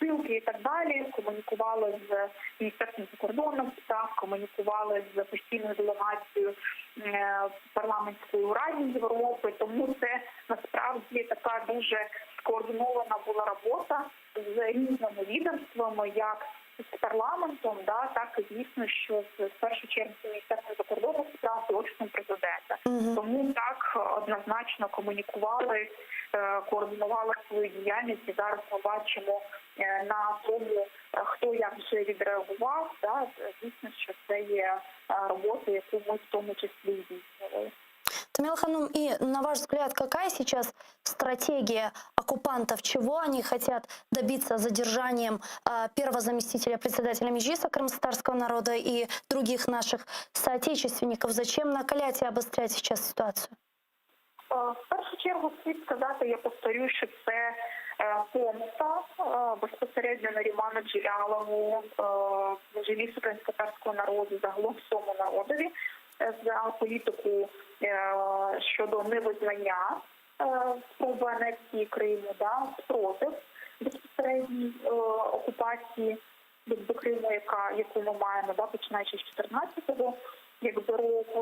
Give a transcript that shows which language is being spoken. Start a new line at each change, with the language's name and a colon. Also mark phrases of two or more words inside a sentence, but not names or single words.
Ukrainian: і так далі, комунікували з Міністерством закордонних справ, комунікували з постійною делегацією парламентської Ради Європи, тому це насправді така дуже скоординована була робота з різними відомствами, як з парламентом, так і, звісно, що в першу чергу з Міністерством закордонних справ і Офісом президента. Тому так однозначно комунікували, координували свою діяльність, і зараз ми бачимо на тому, хто як вже відреагував. Звісно, що це є робота, яку ми в тому числі здійснювали.
Russian: Тамила Ханум, и на ваш взгляд, какая сейчас стратегия оккупантов? Чего они хотят добиться задержанием первого заместителя председателя Меджлиса крымскотатарского народа и других наших соотечественников? Зачем накалять и обострять сейчас ситуацию?
Ukrainian: В першу чергу слід сказати, я повторюю, що це помста безпосередньо Наріману Джелялову, Меджлісу кримськотатарського народу, загалом всьому народові, за політику щодо невизнання спроби анексії Криму, спротив безпосередній окупації до Криму, яку ми маємо, починаючи з 2014 якби року.